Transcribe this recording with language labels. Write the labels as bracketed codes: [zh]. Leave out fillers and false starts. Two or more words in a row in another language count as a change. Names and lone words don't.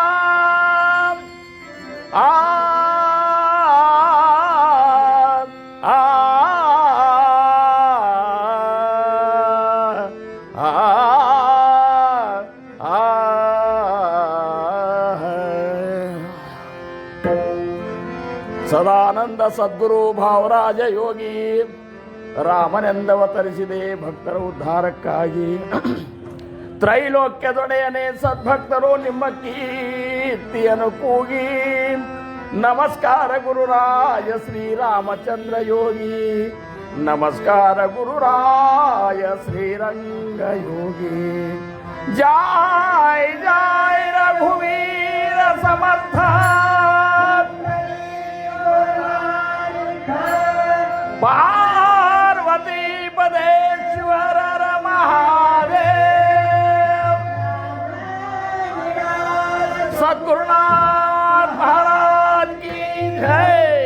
[kn] आ आ ಸದಾನಂದ ಸದ್ಗುರು ಭಾವರಾಜ ಯೋಗಿ ರಾಮನೆಂದವತರಿಸಿದೆ ಭಕ್ತರ ಉದ್ಧಾರಕ್ಕಾಗಿ. ತ್ರೈಲೋಕ್ಯದೊಡೆಯನೇ ಸದ್ಭಕ್ತರು ನಿಮ್ಮ ಕೀರ್ತಿಯನ್ನು ಕೂಗಿ. ನಮಸ್ಕಾರ ಗುರುರಾಯ ಶ್ರೀರಾಮಚಂದ್ರ ಯೋಗಿ. ನಮಸ್ಕಾರ ಗುರುರಾಯ ಶ್ರೀರಂಗ ಯೋಗಿ. [mr] ಜೈ ಜೈ ರಘುವೀರ ಸಮರ್ಥ. [hi] पार्वती पदेश्वर महादेव। सद्गुरुनाथ महाराज की जय।